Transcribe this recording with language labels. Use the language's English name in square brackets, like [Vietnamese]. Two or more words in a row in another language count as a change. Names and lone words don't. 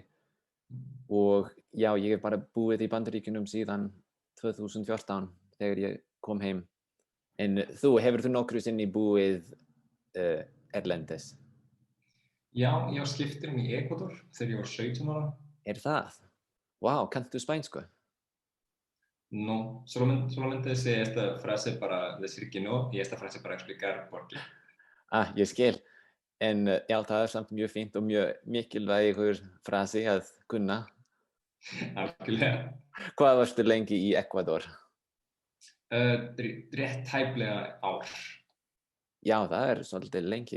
[Icelandic] Og já, ég bara búið í Bandaríkjunum síðan 2014 þegar ég kom heim. En hefur þú nokkru sinni búið erlendis? Já, ég var skiptirinn í Ekvador þegar ég var 17 ára. Er það? Wow, kanntu spænsku? [Spanish] No, solamente sé esta frase para decir que no y esta frase para explicar por qué. [Icelandic] Ég skil. En já, það er samt mjög fínt og mjög mikilvægur frasi að kunna. Algjörlega. Hvað varstu lengi í Ekvador? Rétt tæplega ár. Já, það er svolítið lengi.